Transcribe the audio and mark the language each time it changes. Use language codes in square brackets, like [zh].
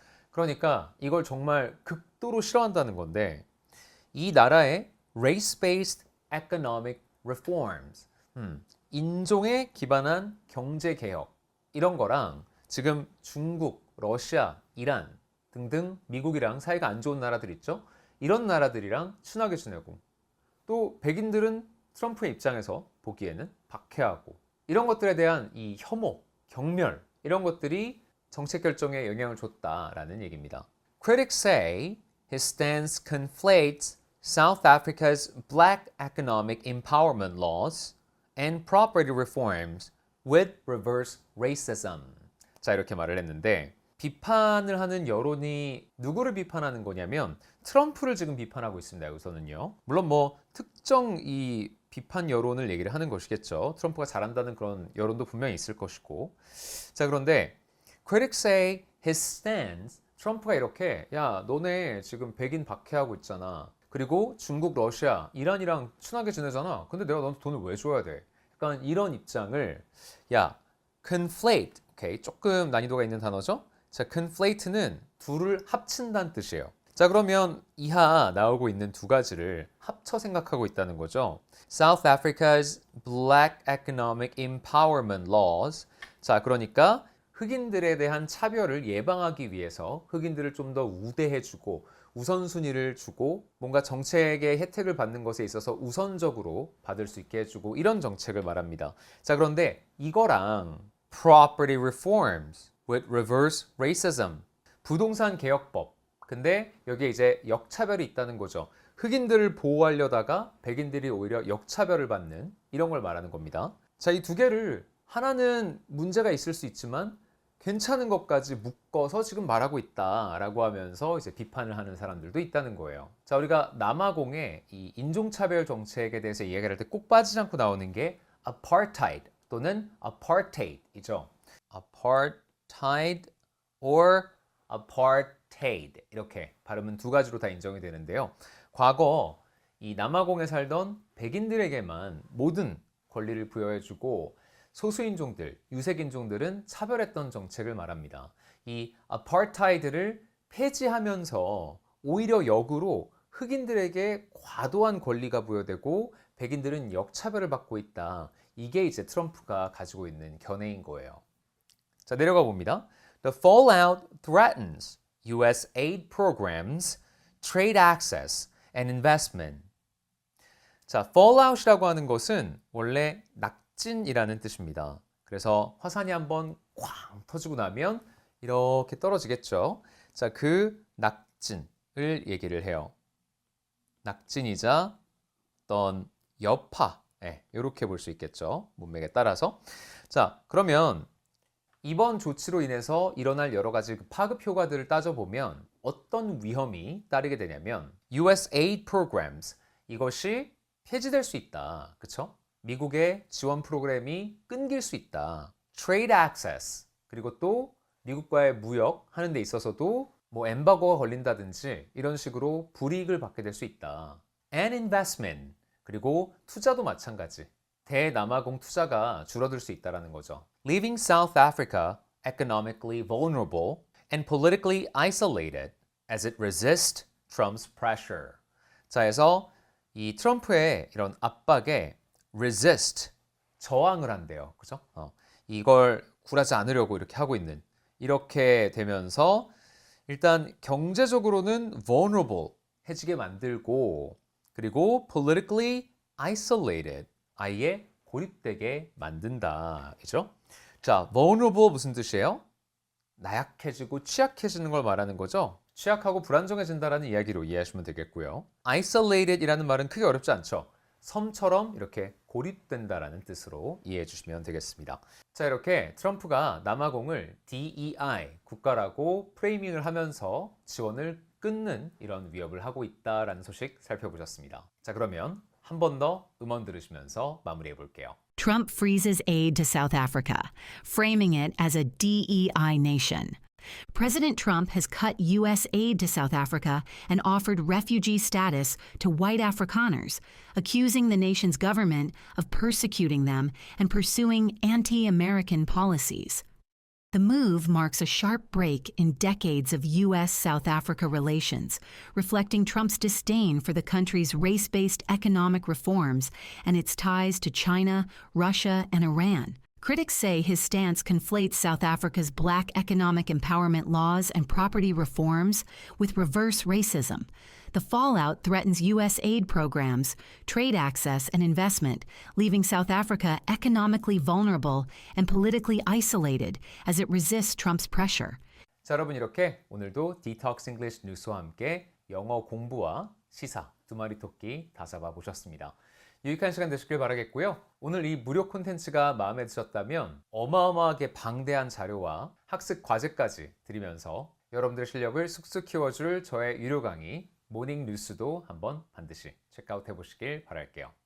[ko] 그러니까 이걸 정말 극도로 싫어한다는 건데 이 나라의 [en] race-based economic reforms, [ko] 인종에 기반한 경제 개혁 이런 거랑 지금 중국, 러시아, 이란 등등 미국이랑 사이가 안 좋은 나라들 있죠? 이런 나라들이랑 친하게 지내고 또 백인들은 트럼프의 입장에서 보기에는 박해하고 이런 것들에 대한 이 혐오, 경멸 이런 것들이 정책 결정에 영향을 줬다라는 얘기입니다. [en] Critics say his stance conflates South Africa's black economic empowerment laws and property reforms with reverse racism. [ko] 자, 이렇게 말을 했는데 비판을 하는 여론이 누구를 비판하는 거냐면 트럼프를 지금 비판하고 있습니다. 여기서는요. 물론 뭐 특정 이 비판 여론을 얘기를 하는 것이겠죠. 트럼프가 잘한다는 그런 여론도 분명히 있을 것이고. 자, 그런데 [en] Critics say his stance, [ko] 트럼프가 이렇게 야, 너네 지금 백인 박해하고 있잖아. 그리고 중국, 러시아, 이란이랑 친하게 지내잖아. 근데 내가 너한테 돈을 왜 줘야 돼? 약간 이런 입장을 야, conflate. 오케이, 조금 난이도가 있는 단어죠? 자, conflate는 둘을 합친다는 뜻이에요. 자, 그러면 이하 나오고 있는 두 가지를 합쳐 생각하고 있다는 거죠. [en] South Africa's Black Economic Empowerment Laws. [ko] 자, 그러니까 흑인들에 대한 차별을 예방하기 위해서 흑인들을 좀 더 우대해주고 우선순위를 주고 뭔가 정책의 혜택을 받는 것에 있어서 우선적으로 받을 수 있게 해주고 이런 정책을 말합니다. 자, 그런데 이거랑 [en] property reforms with reverse racism. [ko] 부동산 개혁법. 근데 여기에 이제 역차별이 있다는 거죠. 흑인들을 보호하려다가 백인들이 오히려 역차별을 받는 이런 걸 말하는 겁니다. 자, 이 두 개를 하나는 문제가 있을 수 있지만 괜찮은 것까지 묶어서 지금 말하고 있다라고 하면서 이제 비판을 하는 사람들도 있다는 거예요. 자, 우리가 남아공의 이 인종차별 정책에 대해서 이야기를 할 때 꼭 빠지지 않고 나오는 게 apartheid 또는 apartheid이죠. apartheid or apartheid 이렇게 발음은 두 가지로 다 인정이 되는데요. 과거 이 남아공에 살던 백인들에게만 모든 권리를 부여해주고 소수인종들, 유색인종들은 차별했던 정책을 말합니다. 이 아파르타이드를 폐지하면서 오히려 역으로 흑인들에게 과도한 권리가 부여되고 백인들은 역차별을 받고 있다. 이게 이제 트럼프가 가지고 있는 견해인 거예요. 자, 내려가 봅니다. [en] The fallout threatens US aid programs, trade access, and investment. [ko] 자, fallout이라고 하는 것은 원래 낙진이라는 뜻입니다. 그래서 화산이 한번 쾅 터지고 나면 이렇게 떨어지겠죠. 자, 그 낙진을 얘기를 해요. 낙진이자 어떤 여파, 이렇게 볼 수 있겠죠. 문맥에 따라서. 자, 그러면 이번 조치로 인해서 일어날 여러 가지 파급 효과들을 따져보면 어떤 위험이 따르게 되냐면 [en] US aid programs, [ko] 이것이 폐지될 수 있다. 그쵸? 미국의 지원 프로그램이 끊길 수 있다. [en] Trade access, [ko] 그리고 또 미국과의 무역 하는 데 있어서도 뭐 엠바고가 걸린다든지 이런 식으로 불이익을 받게 될 수 있다. [en] And investment, [ko] 그리고 투자도 마찬가지. 대남아공 투자가 줄어들 수 있다는 거죠. [en] Leaving South Africa economically vulnerable and politically isolated as it resists Trump's pressure. [ko] 자, 해서 이 트럼프의 이런 압박에 resist, 저항을 한대요. 그죠? 이걸 굴하지 않으려고 이렇게 하고 있는. 이렇게 되면서 일단 경제적으로는 vulnerable, 해지게 만들고, 그리고 [en] politically isolated, [ko] 아예 고립되게 만든다. 그죠? 자, vulnerable 무슨 뜻이에요? 나약해지고 취약해지는 걸 말하는 거죠. 취약하고 불안정해진다라는 이야기로 이해하시면 되겠고요. isolated 이라는 말은 크게 어렵지 않죠. 섬처럼 이렇게 고립된다라는 뜻으로 이해해 주시면 되겠습니다. 자, 이렇게 트럼프가 남아공을 DEI, 국가라고 프레이밍을 하면서 지원을 끊는 이런 위협을 하고 있다라는 소식 살펴보셨습니다. 자, 그러면 한 번 더 음원 들으시면서 마무리해 볼게요. [en] Trump freezes aid to South Africa, framing it as a DEI nation. President Trump has cut U.S. aid to South Africa and offered refugee status to white Afrikaners, accusing the nation's government of persecuting them and pursuing anti-American policies. The move marks a sharp break in decades of U.S.-South Africa relations, reflecting Trump's disdain for the country's race-based economic reforms and its ties to China, Russia, and Iran. Critics say his stance conflates South Africa's black economic empowerment laws and property reforms with reverse racism. The fallout threatens U.S. aid programs, trade access, and investment, leaving South Africa economically vulnerable and politically isolated as it resists Trump's pressure. [ko] 자, 여러분 이렇게 오늘도 Detox English 뉴스와 함께 영어 공부와 시사 두 마리 토끼 다 잡아보셨습니다. 유익한 시간 되시길 바라겠고요. 오늘 이 무료 콘텐츠가 마음에 드셨다면 어마어마하게 방대한 자료와 학습 과제까지 드리면서 여러분들의 실력을 쑥쑥 키워줄 저의 유료 강의 모닝 뉴스도 한번 반드시 체크아웃 해보시길 바랄게요.